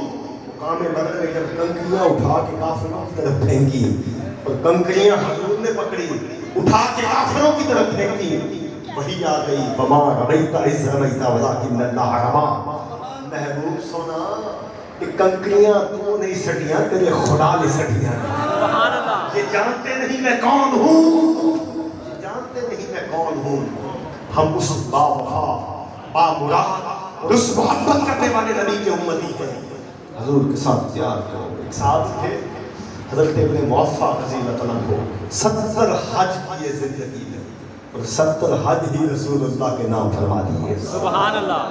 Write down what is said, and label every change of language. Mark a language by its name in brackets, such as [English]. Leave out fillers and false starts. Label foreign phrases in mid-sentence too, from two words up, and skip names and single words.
[Urdu] مقام بدر میں جب کنکریاں اٹھا کے کافروں کی طرف پھینکی اور کنکریاں حضور نے پکڑی اٹھا کے کافروں کی طرف پھینکی، وہی آ گئی، [Arabic] وما رمیت اذ رمیت ولکن اللہ رمی۔ [Urdu] محبوب سونا کہ کنکریاں تو نہیں سٹیاں، تیرے خدا نے سٹیاں۔ [Arabic] سبحان اللہ، [Urdu] یہ جانتے نہیں میں کون ہوں، یہ جانتے نہیں میں کون ہوں۔ ہم اس با وفا، با مراد اور اس محبت کرنے والے نبی کے امتی ہیں۔ حضور کے ساتھ پیار کرو۔ ایک صاحب تھے حضرت ابن موفع [Arabic] رضی اللہ عنہ [Urdu] کو 70 حج کیے زندگی میں، اور 70 حج ہی رسول اللہ کے نام فرما دیے۔ [Arabic] سبحان اللہ،